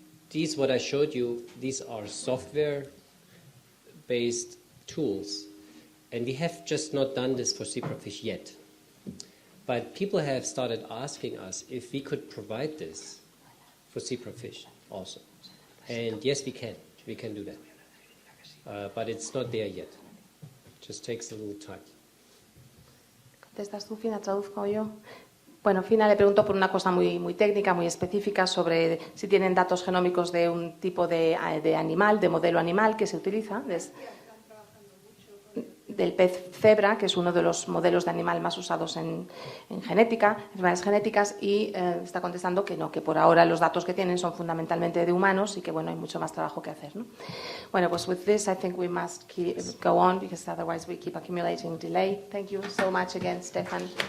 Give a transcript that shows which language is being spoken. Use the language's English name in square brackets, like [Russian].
[English] These, what I showed you, these are software-based tools, and we have just not done this for zebrafish yet. But people have started asking us if we could provide this for zebrafish also. And yes, we can. We can do that. But it's not there yet. It just takes a little time. [Spanish] ¿Estás tú, Fina? ¿Traduzco yo? Bueno, Fina le preguntó por una cosa muy técnica, muy específica, sobre si tienen datos genómicos de un tipo de animal, de modelo animal que se utiliza, del pez cebra, que es uno de los modelos de animal más usados en genética, enfermedades genéticas, y está contestando que no, que por ahora los datos que tienen son fundamentalmente de humanos y que, bueno, hay mucho más trabajo que hacer, ¿no? Bueno, pues [English] with this I think we must go on, because otherwise we keep accumulating delay. Thank you so much again, Stephan.